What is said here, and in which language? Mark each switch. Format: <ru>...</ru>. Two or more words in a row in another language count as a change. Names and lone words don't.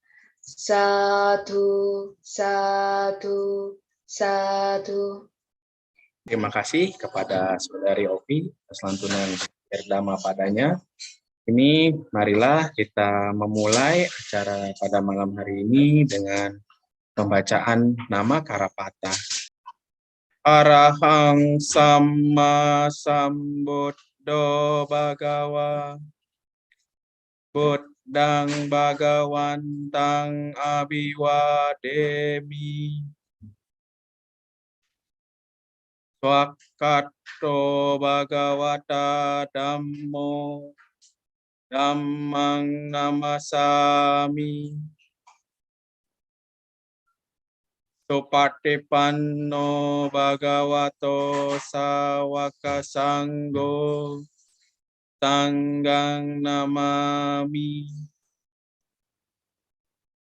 <id>Satu, satu, satu. Terima kasih kepada Saudari Opi atas lantunan Dhammapadanya. Ini marilah kita memulai acara pada malam hari ini dengan pembacaan nama Karapata.</id> <pi>Arahang Samma Sambuddho Bhagawa Buddhang Bhagawantang Abhiwademi Swakato Bhagavata Dhammo Dhammang Namasami Supatipanno Bhagavato Sawaka Sanggo Sanggang Namami.</pi>